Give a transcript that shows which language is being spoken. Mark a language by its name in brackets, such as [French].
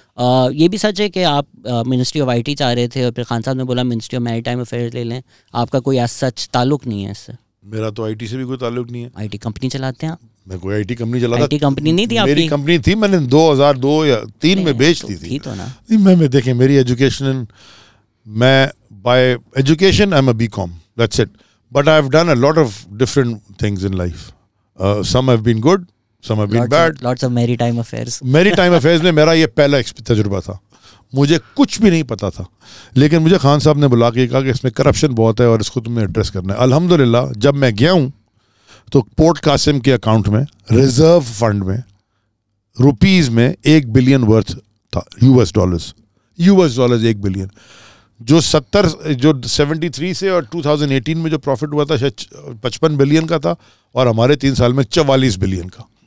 [Urdu] یہ بھی سچ ہے کہ آپ منسٹری آف IT چاہ رہے تھے, اور پھر خان صاحب نے بولا منسٹری آف میری ٹائم افیئرز لے لیں. آپ کا کوئی ایسا سچ تعلق نہیں ہے اس سے؟ میرا تو IT سے بھی کوئی تعلق نہیں ہے. IT کمپنی چلاتے ہیں آپ؟ میں کوئی IT کمپنی چلاتا, IT کمپنی نہیں تھی آپ کی؟ میری کمپنی تھی, میں نے 2002 یا 2003 میں بیچ دی تھی. تو نا میں دیکھیں میری ایجوکیشن, میں [English] By education I am a BCom, that's it, but I have done a lot of different things in life. Some have been good, some have been bad. Lots of maritime affairs. [Urdu] Maritime affairs میں میرا یہ پہلا تجربہ تھا, مجھے کچھ بھی نہیں پتا تھا, لیکن مجھے خان صاحب نے بلا کے کہا کہ اس میں کرپشن بہت ہے اور اس کو تم نے ایڈریس کرنا ہے. الحمدللہ جب میں گیا ہوں تو پورٹ قاسم کے اکاؤنٹ میں ریزرو فنڈ میں روپیز میں $1 بلین ورتھ تھا, US$ 1 بلین, جو 73 سے اور 2018 میں جو پروفٹ ہوا تھا شاید 55 بلین کا تھا, اور ہمارے 3 سال میں 44 بلین کا.